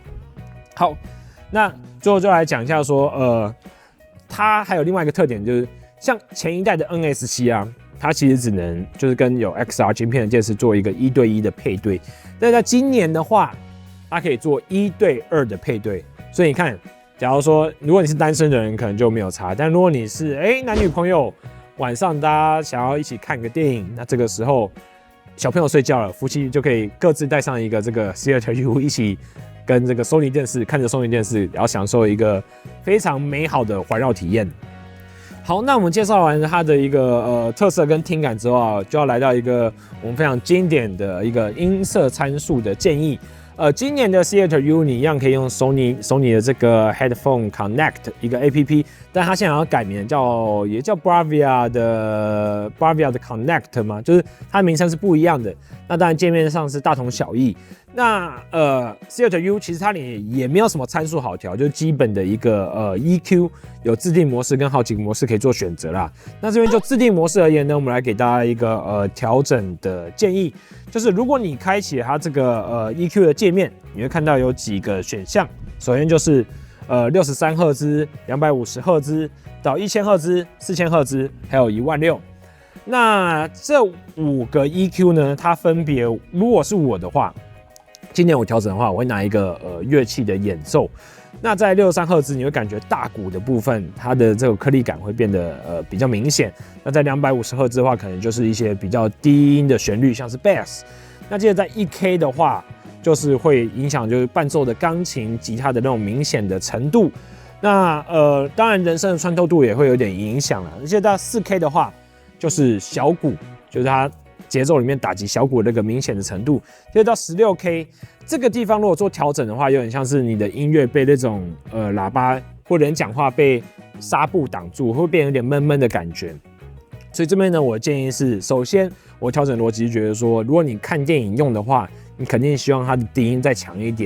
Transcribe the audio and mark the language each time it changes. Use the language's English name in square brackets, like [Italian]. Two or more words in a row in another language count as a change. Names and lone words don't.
[Chinese] 好，那最後就來講一下說，它還有另外一個特點，就是像前一代的 NS7啊，它其實只能就是跟有 XR 晶片的電視做一個1對1的配對，但在今年的話，它可以做1對2的配對。所以你看，假如說如果你是單身的人，可能就沒有差。但如果你是男女朋友，晚上大家想要一起看個電影，那這個時候小朋友睡覺了，夫妻就可以各自帶上一個這個 Theater U， 一起跟這個 Sony 電視看着 Sony 電視，然後享受一個非常美好的環繞體驗。好，那我們介紹完它的一個特色跟聽感之後啊，就要來到一個我們非常經典的一個音色參數的建議。今年的 Theater U 你一樣可以用 Sony 的這個 Headphone Connect 一個 APP， 但它現在要改名也叫 Bravia 的 Connect 嘛，就是它的名稱是不一樣的。那當然界面上是大同小異。那 Theater U 其實它也沒有什麼參數好調，就是基本的一個EQ 有自定模式跟好几個模式可以做選擇啦。那這邊就自定模式而言呢，我們來給大家一個調整的建議，就是如果你開啟它這個EQ 的界面，你會看到有幾個選項。首先就是63赫茲、250赫茲到1000赫茲、4000赫茲，還有16000。那這5個 EQ 呢，它分別，如果是我的話，今年我調整的話，我會拿一個樂器的演奏。那在63赫茲，你會感覺大鼓的部分，它的這個顆粒感會變得比較明顯。那在250赫茲的話，可能就是一些比較低音的旋律，像是 bass。那接着在1K 的話，就是會影響就是伴奏的鋼琴、吉他的那種明顯的程度。那當然人聲的穿透度也會有點影響了。而且到4K 的話，就是小鼓，就是它節奏裡面打擊小鼓的那個明顯的程度。接着到 16K 這個地方，如果做調整的話，有點像是你的音樂被那種喇叭或者人講話被紗布擋住，會變有點悶悶的感覺。所以這邊呢，我的建議是，首先我調整邏輯是覺得說，如果你看電影用的話，你肯定希望它的低音再強一點。